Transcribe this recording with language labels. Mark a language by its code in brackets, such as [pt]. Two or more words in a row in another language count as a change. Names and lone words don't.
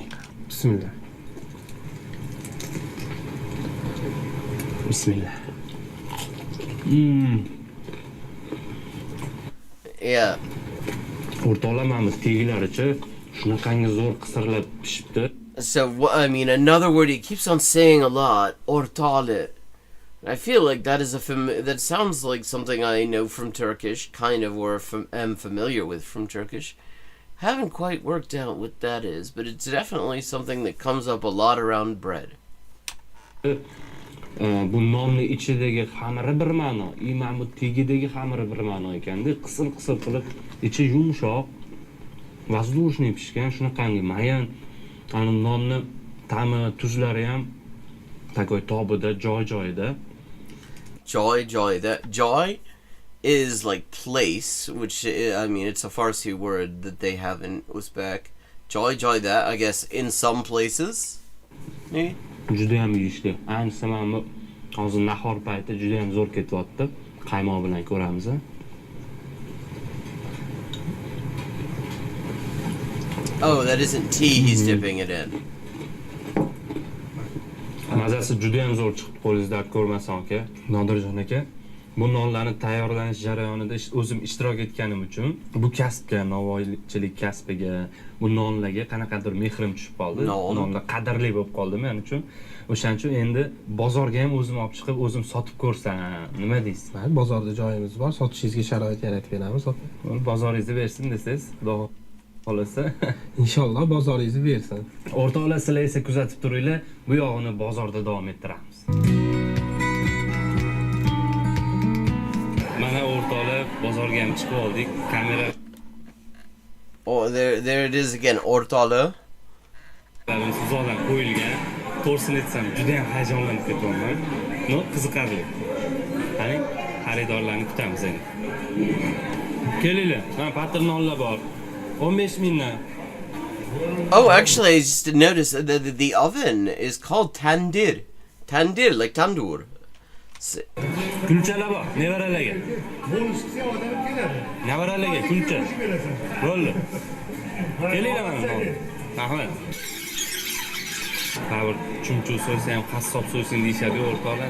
[uz] Bismillah. [en] Yeah. [uz] O'rtoqlar, mana tegilaricha shunaqangi zo'r qisirlab pishibdi. [en] So, I mean, another word he keeps on saying a lot, ortale. I feel like that is that sounds like something I know from Turkish, kind of, or am familiar with from Turkish. Haven't quite worked out what that is, but it's definitely something that comes up a lot around bread. [uz] Bu nonni ichidagi xamiri bir ma'no, mana bu tegidagi xamiri bir ma'no ekanda, qisir qilib, ichi yumshoq, воздушный pishgan, shunaqangi mayan, ana nonni ta'mi, tuzlari ham takoy tobida, joy-joyida. [en] Joy is like place, which I mean it's a Farsi word that they have in Uzbek. Joy that, I guess, in some places. [uz] Juda ham yeyishli. Ayniqsa mana hozir nahor payti juda ham zo'r ketyapti. Qaymoq bilan ko'ramiz. [en] Oh, that isn't tea he's dipping it in. [uz] Mazasi juda ham zo'r chiqdi, qo'lingizda ko'rmasan aka. Nodirjon aka, bu nonlarni tayyorlanish jarayonida o'zim ishtirok etganim uchun bu kasbga, novvoychilik kasbiga, bu nonlarga qanaqadir mehrim tushib qoldi. Nonlar qadrli bo'lib qoldi men uchun. O'shaning uchun endi bozorga ham o'zim olib chiqib, o'zim sotib ko'rsam, nima deysiz? Mayli, bozorda joyimiz bor, sotishingizga sharoit yaratib beramiz, aka. Bozoringizni bersin desangiz, xudo xolasa. Inshaalloh bozoringizni bersin. O'rtoqlar, sizlar esa kuzatib turinglar, bu yog'ini bozorda davom ettiramiz. Mana o'rtoqlar, bozorga ham chiqib oldik. Kamera. [en] Oh, there it is again, ortala. [uz] Sizlardan qo'yilgan. To'g'risini aytsam, juda ham hayajonlanib ketyapman. Qiziqarli. Qani, xaridorlarni kutamiz endi. Kelinglar, mana patir nonlar bor. 15 mingdan. [en] Oh, actually, I just noticed that the oven is called tandir. Tandir, like tandoor. [uz] Kulchalar bor, nevaralarga. Nevaralarga kulcha. Bo'ldi. Kelinglar mana. Rahmat. Har bir chumchuq so'ysa ham qassob so'ysin deyishadi o'rtoqlar.